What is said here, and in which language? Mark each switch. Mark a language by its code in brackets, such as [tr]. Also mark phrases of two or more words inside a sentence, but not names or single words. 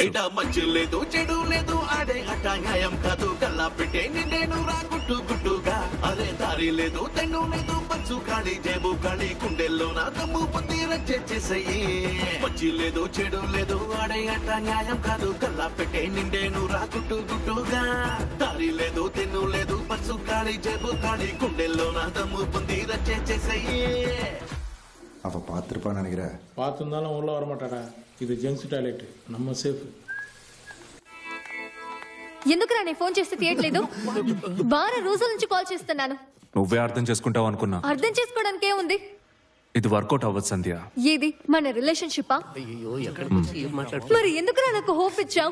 [te] బయట మంచి లేదు చెడు లేదు ఆడే ఆట న్యాయం కాదు కల్లా పెట్టే నిన్నేను రాకుట్టు గుట్టుగా అరే దారి లేదు తెన్ను లేదు పంచు ఖాళీ జేబు ఖాళీ గుండెల్లో నా దమ్ము పొంది రచ్చేసేయి. మంచి లేదు చెడు లేదు ఆడే ఆట న్యాయం కాదు కల్లా పెట్టే నిన్నేను రాకుట్టు గుట్టుగా దారి లేదు తెన్ను లేదు పంచు ఖాళీ జేబు ఖాళీ గుండెల్లో నా దమ్ము పొంది రచ్చేసేయి. [ta] அவ பார்த்துருப்பான்னு நினைக்கிறேன். பார்த்துருந்தாலும் உள்ள வரமாட்டாடா. இது [en] gents toilet, [ta] நம்ம சேஃப். [te] ఎందుకురా నేను ఫోన్ చేస్తే తీయట్లేదు? వారం రోజుల నుంచి కాల్ చేస్తున్నాను. నువ్వే అర్థం చేసుకుంటావు అనుకున్నా. అర్థం చేసుకోవడానికి ఏముంది? ఇది వర్కౌట్ అవ్వదు సంధ్య. ఏది మన రిలేషన్షిప్పా? మరి ఎందుకురా నాకు హోప్ ఇచ్చావు?